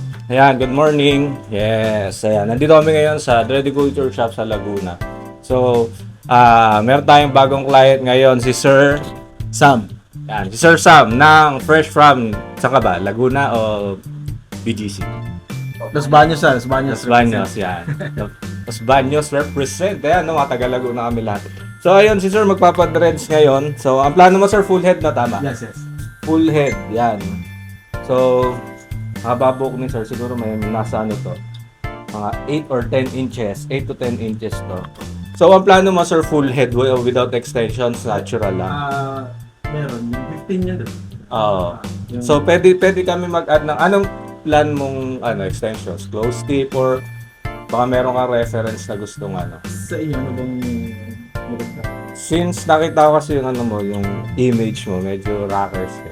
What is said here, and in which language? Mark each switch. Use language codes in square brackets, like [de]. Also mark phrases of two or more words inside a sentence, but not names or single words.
[tl] Ayan, [en] good morning. [tl] Yes, ayan. Nandito kami ngayon sa Dready Culture Shop sa Laguna. So, meron tayong bagong client ngayon, si Sir Sam. Ayan, si Sir Sam ng Fresh From, saan ka ba? Laguna o BGC? Los Baños, Los Baños. Los Baños, yan. Los Baños represent. Ayan, no, mga taga Laguna kami lahat. So, ayun, si Sir magpapadreads ngayon. So, ang plano mo, Sir, [en] full head [tl] na, tama? Yes. [en] Full head, [tl] yan. So, haba buhok ni Sir, siguro may nasa ano to, mga [en] 8 or 10 inches, 8 to 10 inches [tl] to. So, ang plano mo, Sir, [en] full head without extensions, natural lang. [tl] Meron, yung 15 yun doon. Oo. So, pwede kami mag-add ng anong plan mong extensions, [en] close tip [tl] or baka meron kang reference na gustong ano. Sa inyo, ano bang maganda? Since nakita ko kasi yung ano mo, yung image mo, medyo rockers eh.